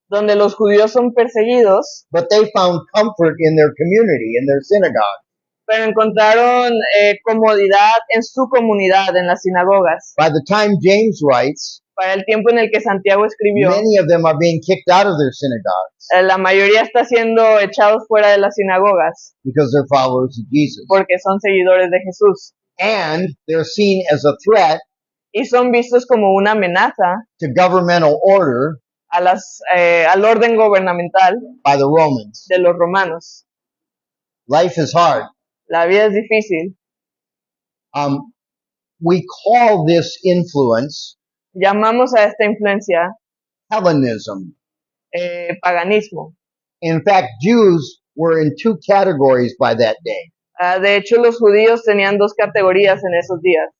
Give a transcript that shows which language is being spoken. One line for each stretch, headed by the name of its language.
Spanish: donde los judíos son perseguidos,
English: but they found comfort in their community, in their synagogue.
Spanish: pero encontraron comodidad en su comunidad, en las sinagogas.
English: By the time James writes,
Spanish: Para el tiempo en el que Santiago escribió,
English: many of them are being kicked out of their synagogues
Spanish: la mayoría está siendo echados fuera de las sinagogas
English: because they're followers of Jesus.
Spanish: porque son seguidores de Jesús
English: And they're seen as a threat
Spanish: y son vistos como una amenaza
English: to governmental order
Spanish: al orden gubernamental
English: by the Romans.
Spanish: de los romanos.
English: Life is hard.
Spanish: La vida es difícil.
English: We call this influence
Spanish: Llamamos a esta influencia
English: Hellenism.
Spanish: paganismo.
English: In fact, Jews were in two categories by that day.
Spanish: De hecho, los judíos tenían dos categorías en esos días.